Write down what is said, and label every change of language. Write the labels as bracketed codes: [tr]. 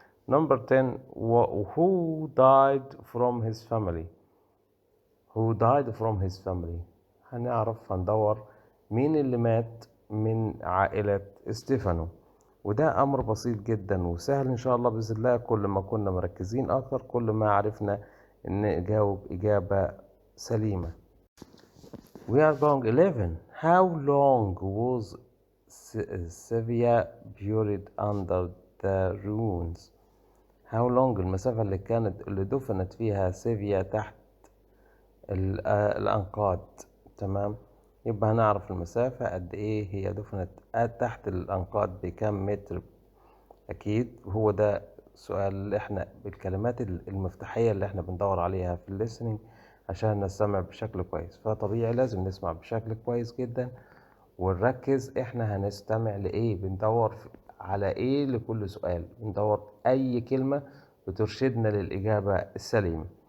[en] Number 10, who died from his family؟ who died from his family [ar] هندور مين اللي مات من عائلة ستيفانو. وده أمر بسيط جدا وسهل إن شاء الله بإذن الله. كل ما كنا مركزين أكتر كل ما عرفنا إن نجاوب إجابة سليمة. [en] We are going 11. How long was Sevilla buried under the ruins؟ How long [ar] المسافة اللي دفنت فيها سيفيا تحت الأنقاض. تمام، يبقى هنعرف المسافة قد إيه هي دفنت تحت الأنقاض بكم متر. أكيد هو ده السؤال اللي إحنا بالكلمات المفتاحية اللي إحنا بندور عليها في الليسننج عشان نستمع بشكل كويس. فطبيعي لازم نسمع بشكل كويس جدا ونركز إحنا هنستمع لإيه، بندور على إيه لكل سؤال، بندور أي كلمة بترشدنا للإجابة السليمة.